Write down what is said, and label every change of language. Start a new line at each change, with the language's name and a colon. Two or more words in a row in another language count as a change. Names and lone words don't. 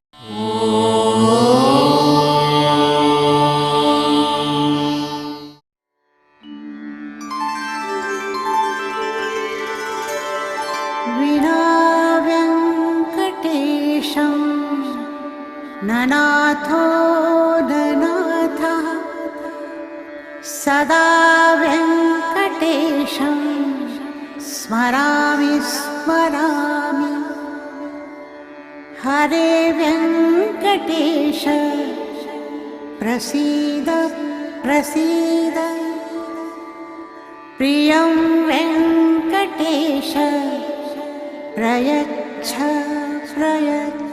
Sanskrit: विना वेङ्कटेशं न नाथो न नाथः सदा वेङ्कटेशं स्मरामि स्मरामि. हरे वेङ्कटेश प्रसीद प्रसीद. प्रियं वेङ्कटेश प्रयच्छ प्रयच्छ.